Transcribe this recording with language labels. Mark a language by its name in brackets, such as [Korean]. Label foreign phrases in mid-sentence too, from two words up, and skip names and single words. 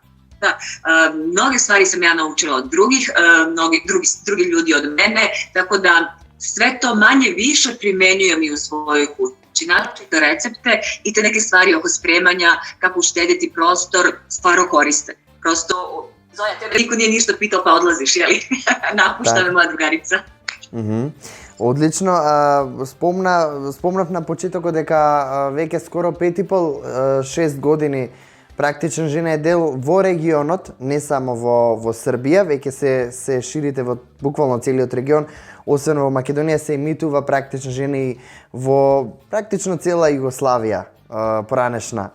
[Serbian] Da, mnoge stvari sam ja naučila od drugih, drugi ljudi od mene, tako da sve to manje više primenjujem i u svojoj kući. Naročito recepte i te neke stvari oko spremanja, kako uštediti prostor, stvarno koriste. Prosto, Zoja, tebe niko nije ništa pitao pa odlaziš, jeli? Napušta me moja drugarica. [Macedonian] Одлично. Спомнав на почетокот дека веќе скоро 5,5-6 години практичен жена е дел во регионот, не само во Србија, веќе се ширите во буквално целиот регион, освен во Македонија се емитува практична жена и во практично цела Југославија поранешна.